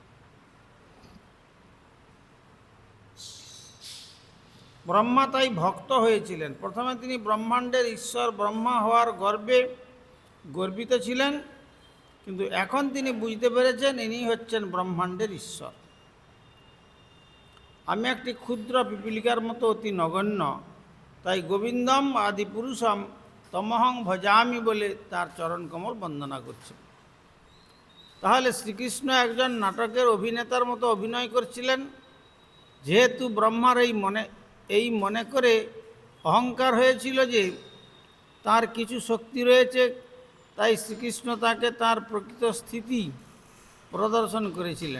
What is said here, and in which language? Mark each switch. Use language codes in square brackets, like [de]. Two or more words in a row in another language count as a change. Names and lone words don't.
[bn] ব্রহ্মা তাই ভক্ত হয়েছিলেন। প্রথমে তিনি ব্রহ্মাণ্ডের ঈশ্বর ব্রহ্মা হওয়ার গর্বে গর্বিত ছিলেন, কিন্তু এখন তিনি বুঝতে পেরেছেন ইনি হচ্ছেন ব্রহ্মাণ্ডের ঈশ্বর। আমি একটি ক্ষুদ্র পিপীলিকার মতো অতি নগণ্য, তাই [sa] গোবিন্দম আদি পুরুষম তমহং ভজামি [bn] বলে তার চরণকমল বন্দনা করছে। তাহলে শ্রীকৃষ্ণ একজন নাটকের অভিনেতার মতো অভিনয় করছিলেন। যেহেতু ব্রহ্মার এই মনে করে অহংকার হয়েছিল যে তার কিছু শক্তি রয়েছে, তাই শ্রীকৃষ্ণ তাকে তার প্রকৃত স্থিতি প্রদর্শন করেছিলেন।